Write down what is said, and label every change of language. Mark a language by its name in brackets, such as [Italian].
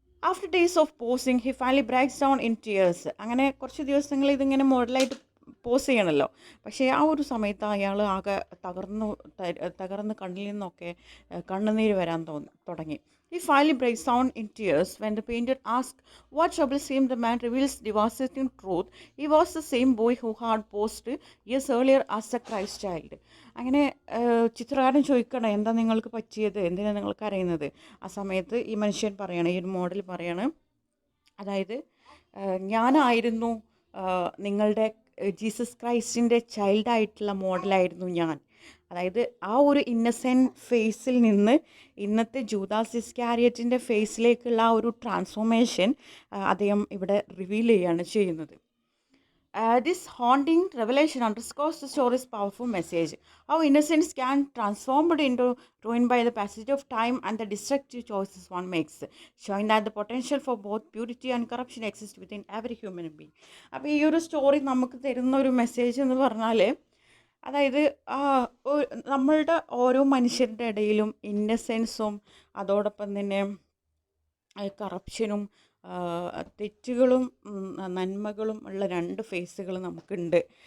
[English] After days of posing he finally breaks down in tears. [Malayalam] അങ്ങനെ കുറച്ച് ദിവസങ്ങൾ ഇതിങ്ങനെ മോഡലായിട്ട് പോസ് ചെയ്യണമല്ലോ. പക്ഷേ ആ ഒരു സമയത്ത് അയാൾ ആകെ തകർന്ന് കണ്ണിൽ നിന്നൊക്കെ കണ്ണുനീര് വരാൻ തുടങ്ങി. [English] He finally breaks down in tears when the painter asks what troubles him. The man reveals devastating truth. He was the same boy who had posed years earlier as a Christ child. [Malayalam] അങ്ങനെ ചിത്രകാരൻ ചോദിക്കണം, എന്താ നിങ്ങൾക്ക് പറ്റിയത്, എന്തിനാണ് നിങ്ങൾ കരയുന്നത്? ആ സമയത്ത് ഈ മനുഷ്യൻ പറയണം, ഈ ഒരു മോഡൽ പറയണം, അതായത് ഞാനായിരുന്നു നിങ്ങളുടെ ജീസസ് ക്രൈസ്റ്റിൻ്റെ ചൈൽഡായിട്ടുള്ള മോഡലായിരുന്നു ഞാൻ. അതായത് ആ ഒരു ഇന്നസെൻറ്റ് ഫേസിൽ നിന്ന് ഇന്നത്തെ ജൂദാസ് ഇസ്കാരിയോറ്റിൻ്റെ ഫേസിലേക്കുള്ള ആ ഒരു ട്രാൻസ്ഫോർമേഷൻ അദ്ദേഹം ഇവിടെ റിവീൽ ചെയ്യുകയാണ് ചെയ്യുന്നത്. [English] This haunting revelation underscores the story's powerful message, how innocence can transformed into ruin by the passage of time and the destructive choices one makes, showing that the potential for both purity and corruption exists within every human being. [Malayalam] അപ്പോൾ ഈ ഒരു story നമുക്ക് തരുന്ന ഒരു message എന്ന് പറഞ്ഞാൽ, അതായത് നമ്മളുടെ ഓരോ മനുഷ്യരുടെ ഇടയിലും ഇന്നസെൻസും അതോടൊപ്പം തന്നെ കറപ്ഷനും തെറ്റുകളും നന്മകളും ഉള്ള രണ്ട് ഫേസുകൾ നമുക്കുണ്ട്.